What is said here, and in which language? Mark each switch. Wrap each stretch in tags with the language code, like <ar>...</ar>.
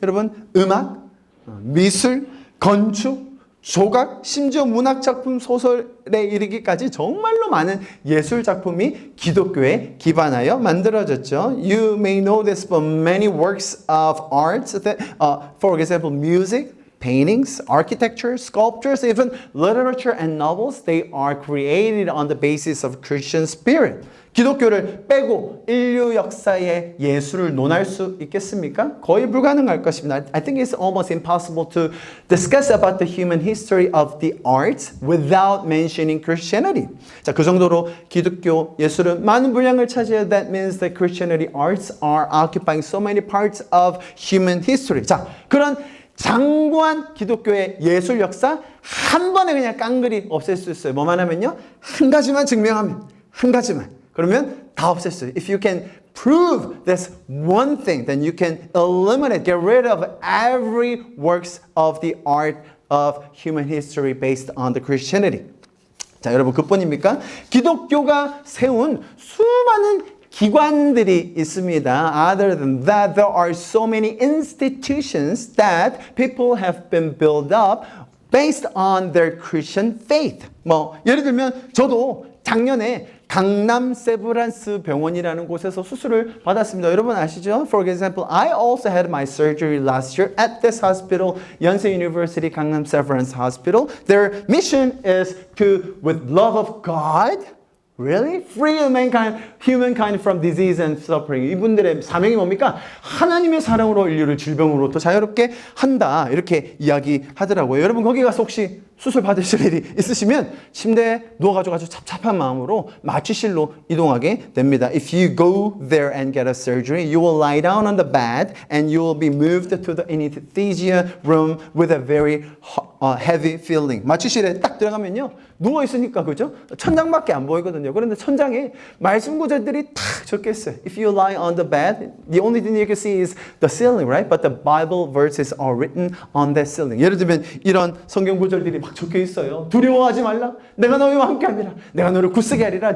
<ko>여러분, 음악, 미술, 건축, 조각, 심지어 문학작품, 소설에 이르기까지 정말로 많은 예술작품이 기독교에 기반하여 만들어졌죠.</ko> <en>You may know this, but many works of art, that, for example, music, paintings, architecture, sculptures, even literature and novels, they are created on the basis of Christian spirit.</en> <ko>기독교를 빼고 인류 역사의 예술을 논할 수 있겠습니까? 거의 불가능할 것입니다.</ko> <en>I think it's almost impossible to discuss about the human history of the arts without mentioning Christianity.</en> <ko>자, 그 정도로 기독교 예술은 많은 분량을 차지해요.</ko> <en>That means that Christianity arts are occupying so many parts of human history.</en> <ko>자, 그런 장구한 기독교의 예술 역사 한 번에 그냥 깡그리 없앨 수 있어요. 뭐만 하면요? 한 가지만 증명하면, 한 가지만. 그러면 다 없앨 수 있어요.</ko> <en>If you can prove this one thing, then you can eliminate, get rid of every works of the art of human history based on the Christianity.</en> <ko>자, 여러분 그뿐입니까? 기독교가 세운 수많은 기관들이 있습니다.</ko> <en>Other than that, there are so many institutions that people have been built up based on their Christian faith.</en> <ko>뭐 예를 들면 저도 작년에 강남 세브란스 병원이라는 곳에서 수술을 받았습니다. 여러분 아시죠?</ko> <en>For example, I also had my surgery last year at this hospital, Yonsei University Gangnam Severance Hospital. Their mission is to, with love of God, really? Free humankind from disease and suffering.</en> <ko>이분들의 사명이 뭡니까? 하나님의 사랑으로 인류를 질병으로부터 자유롭게 한다. 이렇게 이야기하더라고요. 여러분 거기 가서 혹시 수술 받으실 일이 있으시면 침대에 누워가지고 아주 찹찹한 마음으로 마취실로 이동하게 됩니다.</ko> <en>If you go there and get a surgery, you will lie down on the bed and you will be moved to the anesthesia room with a very heavy feeling.</en> <ko>마취실에 딱 들어가면요. 누워 있으니까 그죠? 천장밖에 안 보이거든요. 그런데 천장에 말씀 구절들이 탁 적혀 있어요.</ko> <en>If you lie on the bed, the only thing you can see is the ceiling, right? But the Bible verses are written on that ceiling.</en> <ko>예를 들면 이런 성경 구절들이 막 적혀 있어요. 두려워하지 말라. 내가 너희와 함께함이라. 내가 너를 굳세게 하리라.</ko>